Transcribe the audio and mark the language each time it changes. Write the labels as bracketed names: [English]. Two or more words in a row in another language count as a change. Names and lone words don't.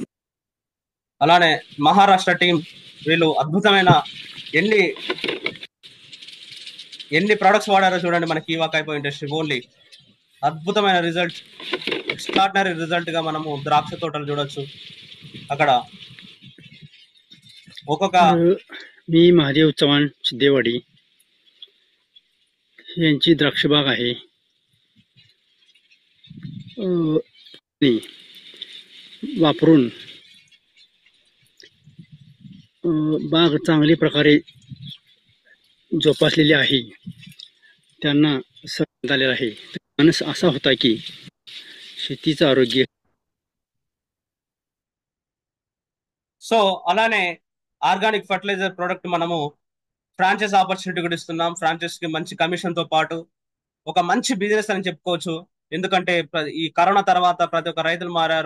[Telugu] అలానే మహారాష్ట్ర టీం వీళ్ళు అద్భుతమైన ఎన్ని ఎన్ని ప్రొడక్ట్స్ వాడారో చూడండి. మన కీవా కైపో ఇండస్ట్రీ ఓన్లీ అద్భుతమైన రిజల్ట్, [English] extraordinary result [Telugu] గా మనము ద్రాక్ష తోటలు చూడొచ్చు. అక్కడ ఒక్కొక్క [Marathi] मी महादेव चव्हाण सिद्धेवाडी यांची द्राक्ष बाग आहे. ती वापरून बाग चांगल्या प्रकारे जोपासलेली आहे. त्यांना समजण्यात आलेला आहे. मानस असा होता की शेतीचं आरोग्य. [Telugu] సో అలానే [English] organic fertilizer product [Telugu] మనము [English] franchise opportunity [Telugu] కూడా ఇస్తున్నాం. ఫ్రాంచైజ్ కి మంచి కమిషన్ తో పాటు ఒక మంచి బిజినెస్ అని చెప్పుకోవచ్చు. ఎందుకంటే ఈ కరోనా తర్వాత ప్రతి ఒక్క రైతులు మారారు.